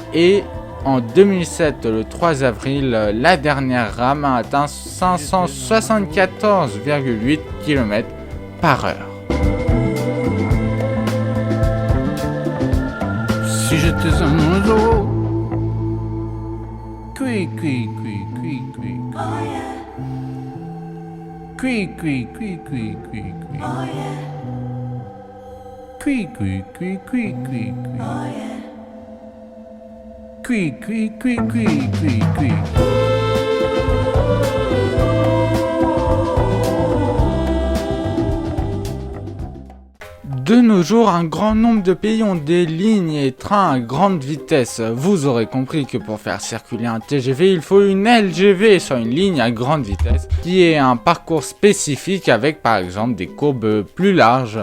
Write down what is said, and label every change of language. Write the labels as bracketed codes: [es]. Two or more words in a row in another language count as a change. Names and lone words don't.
[fr] Et en 2007, le 3 avril, la dernière rame a atteint 574,8 km/h. si j'étais un oiseau. Cui, cui, cui, cui, cui. [en] Oh yeah. Cui, cui, cui, cui, cui, cui. Oh yeah. Cui, cui, cui, cui, cui, cui. Oh yeah. Cui, cui, cui, cui, cui, cui. [fr] De nos jours, un grand nombre de pays ont des lignes et trains à grande vitesse. Vous aurez compris que pour faire circuler un TGV, il faut une LGV sur une ligne à grande vitesse qui ait un parcours spécifique avec par exemple des courbes plus larges.